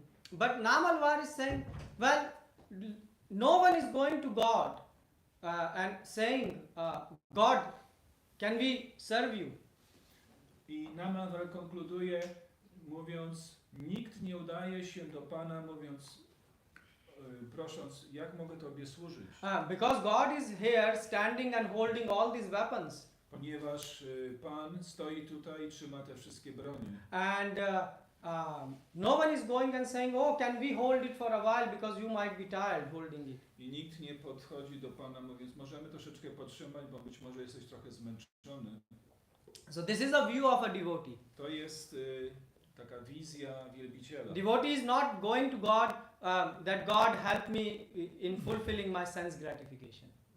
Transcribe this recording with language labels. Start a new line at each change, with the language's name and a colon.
English: But Nam Alvar is saying, well, no one is going to God and saying, God, can we serve you?
Polish: I Nam Alvar konkluduje, mówiąc: nikt nie udaje się do Pana, mówiąc, prosząc, jak mogę Tobie służyć?
English: Because God is here standing and holding all these weapons.
Polish: Ponieważ Pan stoi tutaj i trzyma te wszystkie bronie.
English: And no one is going and saying, oh, can we hold it for a while because you might be tired holding it.
Polish: I nikt nie podchodzi do Pana, mówiąc: możemy troszeczkę podtrzymać, bo być może jesteś trochę zmęczony.
English: So this is a view of a devotee.
Polish: To jest taka wizja wielbiciela.
English: Devotee is not going to God that God help me in fulfilling my sense gratification.